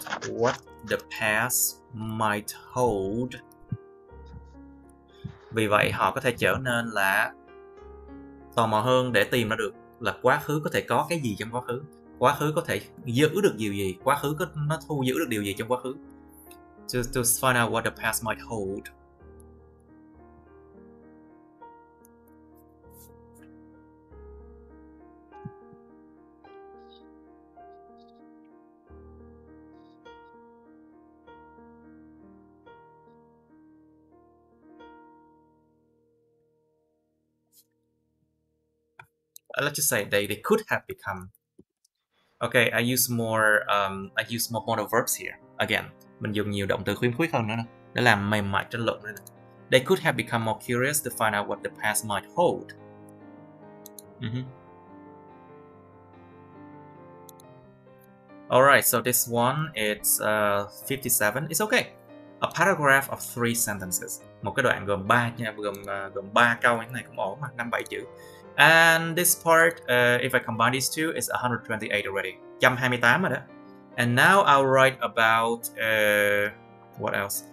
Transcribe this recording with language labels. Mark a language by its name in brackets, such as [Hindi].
[English] what the past might hold. [Vietnamese] Vì vậy họ có thể trở nên là tò mò hơn để tìm ra được là quá khứ có thể có cái gì trong quá khứ. Quá khứ có thể giữ được điều gì, quá khứ nó thu giữ được điều gì trong quá khứ. [English] To find out what the past might hold. Let's just say they could have become. Okay, I use more modal verbs here. [Vietnamese] Again, mình dùng nhiều động từ khuyến khích hơn nữa nè, để làm mềm mại tranh luận nữa nè. [English] They could have become more curious to find out what the past might hold. Alright, so this one, it's 57. It's okay. A paragraph of 3 sentences. [Vietnamese] Một cái đoạn gồm 3 nha, gồm 3 câu như thế này cũng ổn mà, 5-7 chữ. [English] And this part, if I combine these two, it's 128 already. [Vietnamese] 128 rồi đó. [English] And now I'll write about what else?